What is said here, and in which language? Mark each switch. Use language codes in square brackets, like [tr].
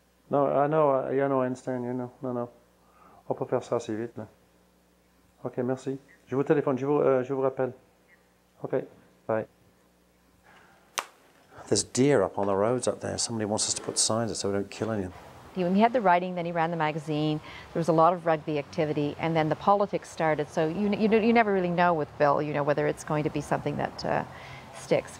[en] No, I know, I understand, you know. No. [fr] On peut faire ça assez vite, là. OK, merci. Je vous téléphone, je vous rappelle. [en] OK, bye. There's deer up on the roads up there. Somebody wants us to put signs up so we don't kill anything. He had the writing, then he ran the magazine. There was a lot of rugby activity, and then the politics started. So you never really know with Bill, you know, whether it's going to be something that sticks.